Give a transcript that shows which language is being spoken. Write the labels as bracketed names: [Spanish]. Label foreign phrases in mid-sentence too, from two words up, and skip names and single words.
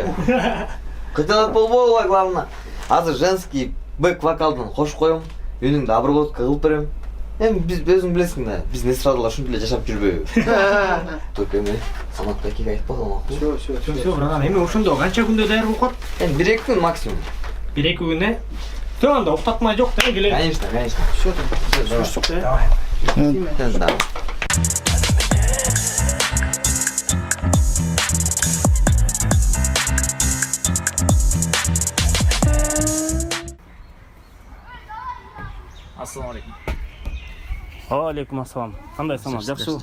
[Kyrgyz] Кыталат болбогула, главное. Азыр [Russian] женский бэк-вокалдан [Kyrgyz] кош коем, үнүңдү обработка кылып берем. Эми биз өзүң билесиң да, биз эстрадалар ушинтип эле жашап жүрбөйбү. Только эми Самат байкеге айтпаган макул. [Russian] Все, братан, [Kyrgyz] эми ошондо канча күндө даяр болуп калат? Эми 1-2 күн максимум. 1-2 күн э? Все, анда уктатмай жок да, келе. [Russian] Конечно. Все, давай. Да. [Arabic] السلام عليكم. عليكم السلام. [Kyrgyz] Кандай Самат, жакшыбы?